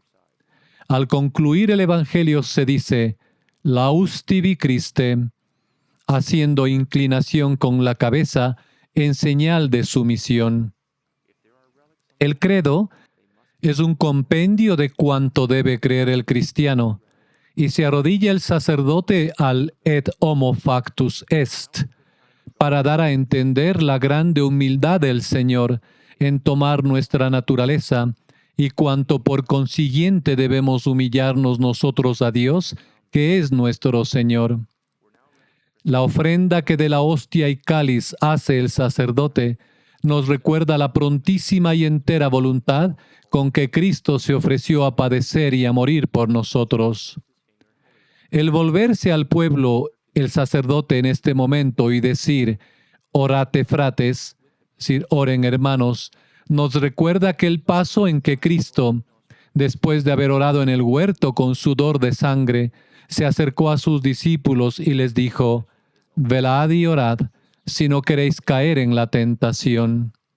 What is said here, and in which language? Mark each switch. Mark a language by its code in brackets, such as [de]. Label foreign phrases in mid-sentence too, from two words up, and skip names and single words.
[es] Al concluir el Evangelio se dice, [la] Laustibi Christe, [es] haciendo inclinación con la cabeza en señal de sumisión. El credo es un compendio de cuanto debe creer el cristiano, y se arrodilla el sacerdote al [la] et homo factus est, [es] para dar a entender la grande humildad del Señor en tomar nuestra naturaleza, y cuanto por consiguiente debemos humillarnos nosotros a Dios, que es nuestro Señor. La ofrenda que de la hostia y cáliz hace el sacerdote nos recuerda la prontísima y entera voluntad con que Cristo se ofreció a padecer y a morir por nosotros. El volverse al pueblo, el sacerdote en este momento, y decir, [la] orate frates, [es] es decir, oren hermanos, nos recuerda aquel paso en que Cristo, después de haber orado en el huerto con sudor de sangre, se acercó a sus discípulos y les dijo, velad y orad, si no queréis caer en la tentación.